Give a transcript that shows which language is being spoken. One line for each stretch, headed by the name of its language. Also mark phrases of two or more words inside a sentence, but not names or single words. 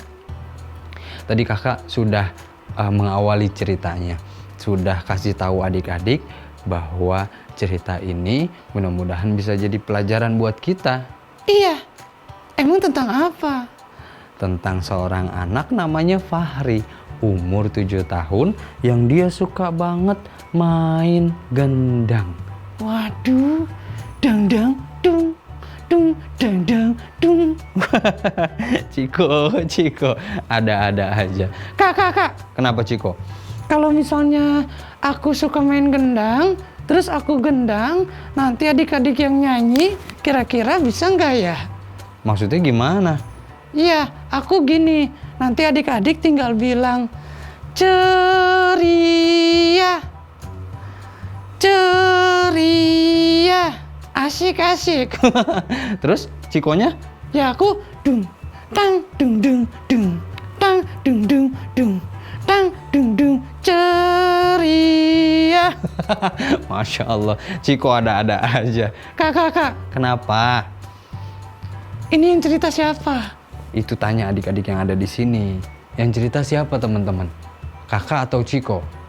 Indonesian: Tadi kakak sudah mengawali ceritanya, sudah kasih tahu adik-adik bahwa cerita ini mudah-mudahan bisa jadi pelajaran buat kita. Iya, emang tentang apa? Tentang seorang anak namanya Fahri, umur 7 tahun yang dia suka banget main gendang. Waduh, dang dung, dung dang dung. Ciko, ada-ada aja. Kak. Kenapa Ciko? Kalau misalnya aku suka main gendang, terus aku gendang, nanti adik-adik yang nyanyi, kira-kira bisa nggak ya? Maksudnya gimana? Iya, aku gini, nanti adik-adik tinggal bilang ceria, ceria, asik-asik. Terus Cikonya? Ya aku dung tang dung dung dung tang dung dung dung tang dung dung ceria. Masya Allah, Ciko ada-ada aja. Kak, Kenapa? ini yang cerita siapa? Itu tanya adik-adik yang ada di sini. Yang cerita siapa teman-teman? Kakak atau Ciko?